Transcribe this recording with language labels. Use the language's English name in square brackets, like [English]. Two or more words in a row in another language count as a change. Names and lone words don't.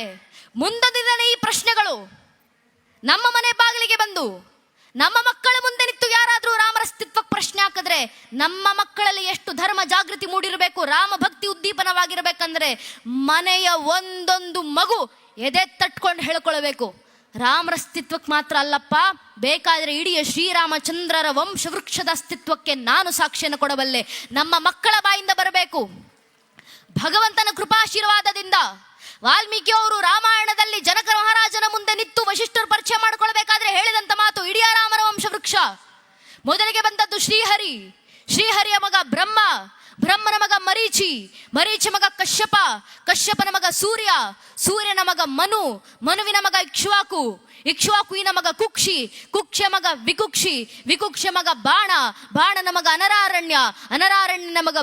[Kannada] ಮುಂದೊಂದು ದಿನ ಈ ಪ್ರಶ್ನೆಗಳು ನಮ್ಮ ಮನೆ ಬಾಗಿಲಿಗೆ ಬಂದು ನಮ್ಮ ಮಕ್ಕಳ ಮುಂದೆ ನಿಂತು ಯಾರಾದ್ರೂ ರಾಮರ ಅಸ್ತಿತ್ವಕ್ಕೆ ಪ್ರಶ್ನೆ ಹಾಕಿದ್ರೆ ನಮ್ಮ ಮಕ್ಕಳಲ್ಲಿ ಎಷ್ಟು ಧರ್ಮ ಜಾಗೃತಿ ಮೂಡಿರಬೇಕು, ರಾಮ ಭಕ್ತಿ ಉದ್ದೀಪನವಾಗಿರ್ಬೇಕಂದ್ರೆ ಮನೆಯ ಒಂದೊಂದು ಮಗು ಎದೆ ತಟ್ಕೊಂಡು ಹೇಳ್ಕೊಳ್ಬೇಕು, ರಾಮರ ಅಸ್ತಿತ್ವಕ್ಕೆ ಮಾತ್ರ ಅಲ್ಲಪ್ಪ, ಬೇಕಾದ್ರೆ ಇಡೀ ಶ್ರೀರಾಮಚಂದ್ರರ ವಂಶವೃಕ್ಷದ ಅಸ್ತಿತ್ವಕ್ಕೆ ನಾನು ಸಾಕ್ಷಿಯನ್ನು ಕೊಡಬಲ್ಲೆ. ನಮ್ಮ ಮಕ್ಕಳ ಬಾಯಿಂದ ಬರಬೇಕು. ಭಗವಂತನ ಕೃಪಾಶೀರ್ವಾದದಿಂದ ವಾಲ್ಮೀಕಿ ಅವರು ರಾಮಾಯಣದಲ್ಲಿ ಜನಕ ಮಹಾರಾಜನ ಮುಂದೆ ನಿಂತು ವಶಿಷ್ಠರು ಪರಿಚಯ ಮಾಡಿಕೊಳ್ಬೇಕಾದ್ರೆ ಹೇಳಿದಂತ ಮಾತು, ಇಡೀ ರಾಮರ ವಂಶವೃಕ್ಷ. ಮೊದಲಿಗೆ ಬಂದದ್ದು ಶ್ರೀಹರಿ, ಶ್ರೀಹರಿಯ ಮಗ ಬ್ರಹ್ಮ, ಬ್ರಹ್ಮನ ಮಗ ಮರೀಚಿ, ಮರೀಚಿ ಮಗ ಕಶ್ಯಪ, ಕಶ್ಯಪನ ಮಗ ಸೂರ್ಯ, ಸೂರ್ಯನ ಮಗ ಮನು, ಮನುವಿನ ಮಗ ಇಕ್ಷ್ವಾಕು, ಇಕ್ಷ್ವಾಕುವಿನ ಮಗ ಕುಕ್ಷಿ, ಕುಕ್ಷ ಮಗ ವಿಕುಕ್ಷಿ, ವಿಕುಕ್ಷ ಮಗ ಬಾಣ, ಬಾಣನ ಮಗ ಅನರಾರಣ್ಯ, ಅನರಾರಣ್ಯನ ಮಗ